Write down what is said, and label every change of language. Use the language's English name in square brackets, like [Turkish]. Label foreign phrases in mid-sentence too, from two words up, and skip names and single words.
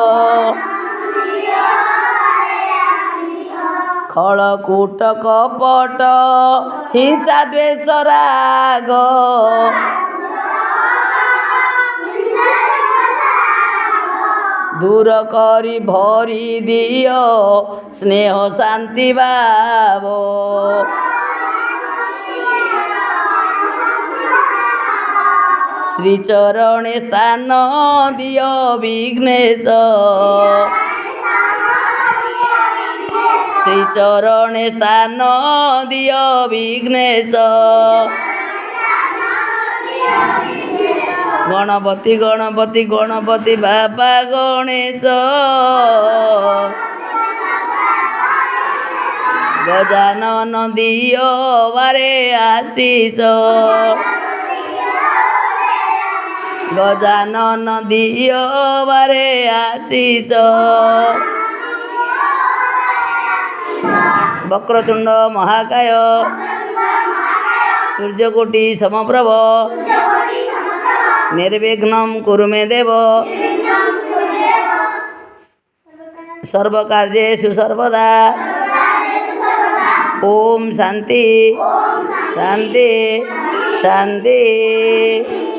[Odia] ଖଳକୂଟ କପଟ ହିଂସା ଦ୍ୱେଷ ରାଗ ଦୂର କରି ଭରି ଦିଅ ସ୍ନେହ ଶାନ୍ତି ଭାବ ଶ୍ରୀ ଚରଣେ ସ୍ଥାନ ଦିଅ ବିଘ୍ନେଶ ଶ୍ରୀ ଚରଣେ ସ୍ଥାନ ଦିଅ ବିଘ୍ନେଶ ଗଣପତି ଗଣପତି ଗଣପତି ବାବା ଗଣେଶ ଗଜାନନ ଦିଅ ବାରେ ଆଶିଷ ଗଜାନନ ଦିଅ ବାରେ ଆଶିଷ [Sanskrit] वक्रतुंड महाकाय सूर्यकोटि समप्रभ निर्विघ्नं कुरु मे देव सर्वकार्येषु सर्वदा ओम शांति शांति शांति।